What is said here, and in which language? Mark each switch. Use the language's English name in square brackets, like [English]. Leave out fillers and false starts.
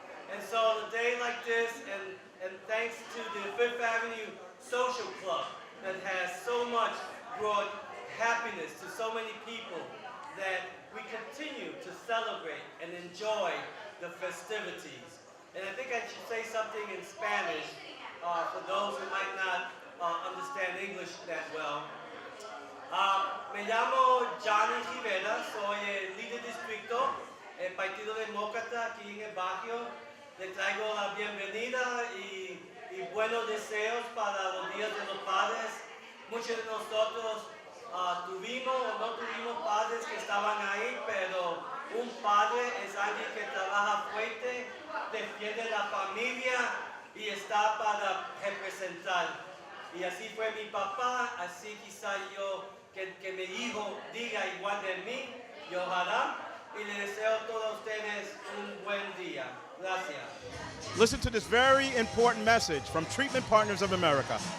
[English] And so a day like this, and thanks to the Fifth Avenue Social Club that has so much brought happiness to so many people, that we continue to celebrate and enjoy the festivities. And I think I should say something in Spanish for those who might not understand English that well. [Spanish] Me llamo Johnny Rivera, soy el líder distrito, el Partido Demócrata aquí en el barrio. Le traigo la bienvenida y buenos deseos para los días de los padres. Muchos de nosotros tuvimos o no tuvimos padres que estaban ahí, pero un padre es alguien que trabaja fuerte, defiende la familia y está para representar. Y así fue mi papá, así quizá yo, que mi hijo diga igual de mí, y ojalá, y le deseo a todos ustedes un buen día. Gracias. [English] Listen to this very important message from Treatment Partners of America.